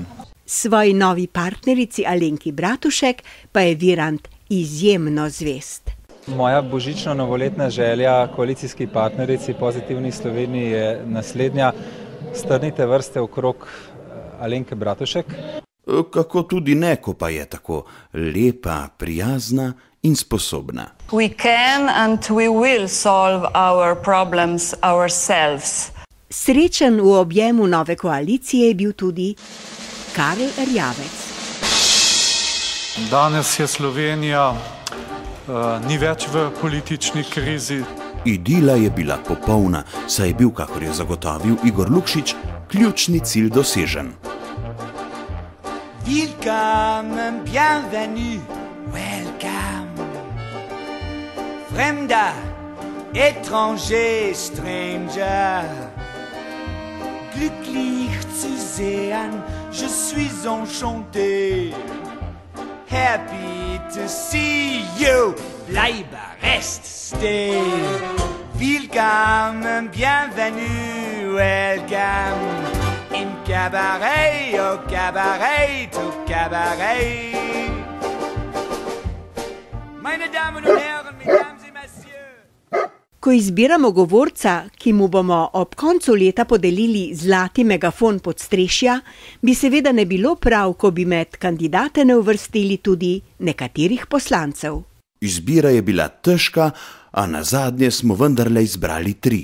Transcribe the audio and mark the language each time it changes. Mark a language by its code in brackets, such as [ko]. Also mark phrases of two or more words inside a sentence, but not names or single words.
[sl] Svoji novi partnerici Alenki Bratušek pa je Virant izjemno zvest. Moja božično-novoletna želja koalicijski partnerici Pozitivni Sloveniji je naslednja: strnite vrste okrog Alenke Bratušek. Kako tudi ne, ko pa je tako lepa, prijazna in sposobna. [en] We can and we will solve our problems ourselves. [sl] Srečen v objemu nove koalicije je bil tudi Karl Erjavec. Danes je Slovenija ni več v politični krizi. Idila je bila popolna, saj je bil, kakor je zagotovil Igor Lukšič, ključni cilj dosežen. [en] Welcome, bienvenue, welcome. Fremda, étranger, stranger. [de] Glücklich zu sehen, [fr] je suis enchanté. [en] Happy to see you, bleibe, rest, stay. Welcome, bienvenue, welcome. In cabaret, [fr] au cabaret, au cabaret. [de] Meine Damen und Herren, [fr] mesdames et messieurs. [sl] Ko izbiramo govorca, ki mu bomo ob koncu leta podelili zlati megafon podstrešja, bi seveda ne bilo prav, ko bi med kandidate ne uvrstili tudi nekaterih poslancev. Izbira je bila težka, a nazadnje smo vendarle izbrali 3.